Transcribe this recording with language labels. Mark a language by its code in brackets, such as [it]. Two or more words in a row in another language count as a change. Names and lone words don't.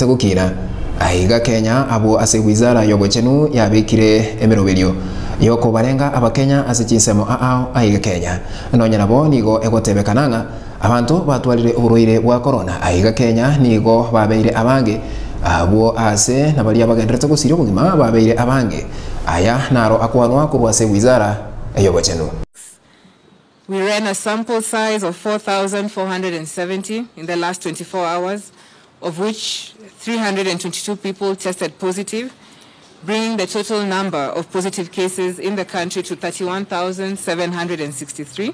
[guz] gukira aiga Kenya abo ase wizara yobochenu yabikire emeroberio yoko barenga abakenya ase chinsemo aiga Kenya nonya nabo nigo egotebekananga abantu batwalire uburoire bwa corona aiga Kenya nigo babeire abange abo ase nabali abagenderete gusira obugima babeire abange aya naro akwanwa kurwase wizara eyobochenu. [en] We ran a sample size of 4,470 in the last 24 hours, of which 322 people tested positive, bringing the total number of positive cases in the country to 31,763.